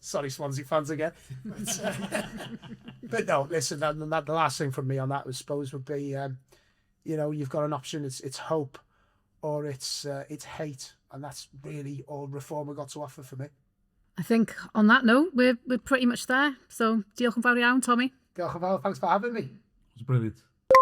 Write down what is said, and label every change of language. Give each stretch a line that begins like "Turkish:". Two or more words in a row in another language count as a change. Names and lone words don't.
English: Sorry, Swansea fans again. But no, listen, the last thing from me on that, I suppose, would be, you know, you've got an option. It's hope or it's hate, and that's really all Reform have got to offer for me. I think on that note, we're pretty much there.
Welsh: So diolch yn fawr iawn, Tommy. Diolch yn fawr,
English: thanks for having me. It was brilliant.